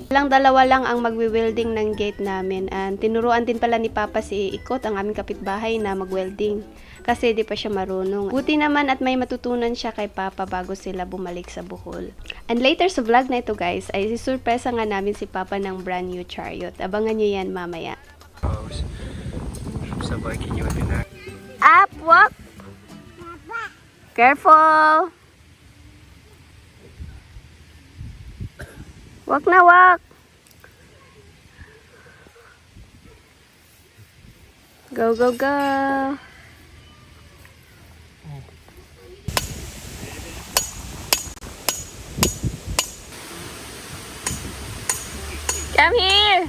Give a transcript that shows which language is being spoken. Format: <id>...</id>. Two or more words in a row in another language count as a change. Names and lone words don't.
<tl>Dalawa lang ang magwi-welding ng gate namin and tinuruan din pala ni Papa si Ikot, ang aming kapitbahay, na mag-welding. Kasi di pa siya marunong. Buti naman at may matutunan siya kay Papa bago sila bumalik sa Bohol. And later sa vlog na ito guys, ay sisurpresa nga namin si Papa ng</tl> <en>brand new chariot.</en> <tl>Abangan nyo yan mamaya.</tl> <ru>Собаки не убегают.</ru> <en>Up, walk! Careful! Walk na, walk! Go, go, go! Come here!</en>